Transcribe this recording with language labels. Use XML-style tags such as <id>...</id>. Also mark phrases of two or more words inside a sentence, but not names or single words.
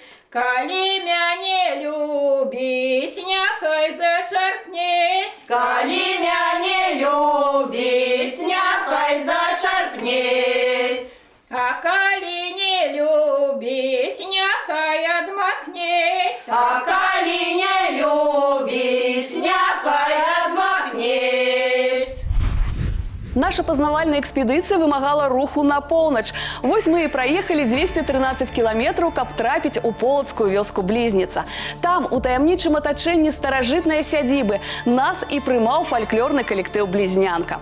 <uk>коли мя не любить, няхай зачерпнеть, Коли мя не любить, няхай зачерпнеть. а коли не любить, няхай отмахнеть. А коли не любить, няхай отмахнеть.</uk> <be>Наша пазнавальная экспедыцыя вымагала руху на поўнач. Вось мы і праехалі 213 кіламетраў, каб трапіць у полацкую вёску-блізніца. Там, у таямнічым атачэнні старажытнай сядзібы, нас і прымаў фальклорны калектыў «Блізнянка».</be>